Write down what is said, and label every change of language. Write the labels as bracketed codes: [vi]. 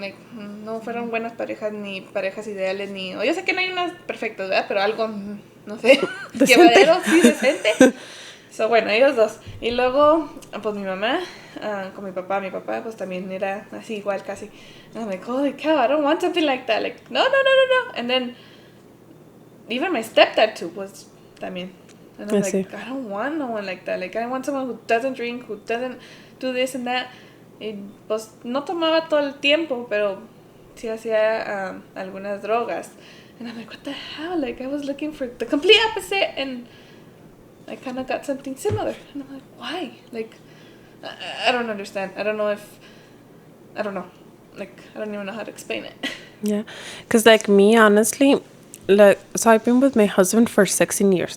[es] Like, no fueron buenas parejas, ni parejas ideales, ni... Yo sé que no hay unas perfectas, ¿verdad? Pero algo, no sé, llevadero, sí, decente. So, bueno, ellos dos. Y luego, pues mi mamá, con mi papá pues también era así igual casi. [en] And I'm like, holy cow, I don't want something like that. Like, no. And then, even my stepdad too was también. And I'm like, I don't want no one like that. Like, I want someone who doesn't drink, who doesn't do this and that. [es] Y pues no tomaba todo el tiempo, pero sí hacía algunas drogas. [en] And I'm like, what the hell? Like, I was looking for the complete opposite, and I kind of got something similar. And I'm like, why? Like, I don't understand. I don't know. Like, I don't even know how to explain it. Yeah. Because, like, me, honestly, like, so I've been with my husband for 16 years.